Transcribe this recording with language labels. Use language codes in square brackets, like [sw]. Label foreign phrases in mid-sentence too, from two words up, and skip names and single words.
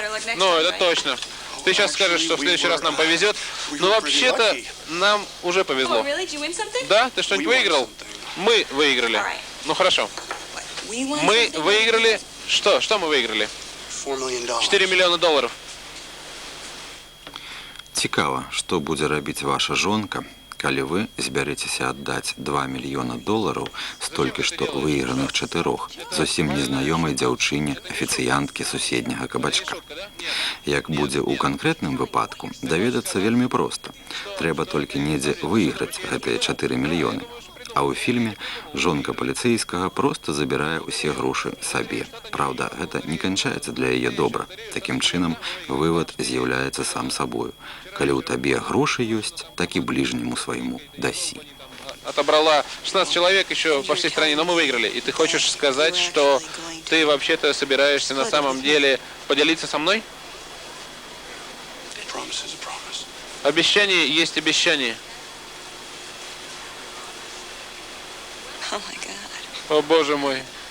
[ru] Ну, это точно. Ты сейчас скажешь, что в следующий раз нам повезет. Но вообще-то нам уже повезло. Да? Ты что-нибудь выиграл? Мы выиграли. Ну хорошо. Мы выиграли... Что? Что мы выиграли? $4 миллиона. [be] Цікава, што будзе рабіць ваша жонка, Калі вы збярэцеся аддаць $2 мільёна з толькі што выйграных 4 зусім незнаёмай дзяўчыне афіцыянткі суседняга кабачка. Як будзе ў канкрэтным выпадку, даведацца вельмі проста. Трэба толькі недзе выйграць гэтыя 4 мільёны. А ў фільме жонка паліцэйскага проста забірае ўсе грошы сабе. Праўда, гэта не канчаецца для яе добра. Такім чынам, вывад з'яўляецца сам сабою. Калі ў табе грошы ёсць, так і бліжняму свайму дасі. [ru] Отобрала 16 человек еще по всей стране, но мы выиграли. И ты хочешь сказать, что ты вообще-то собираешься на самом деле поделиться со мной? Обещание есть обещание. О, боже мой.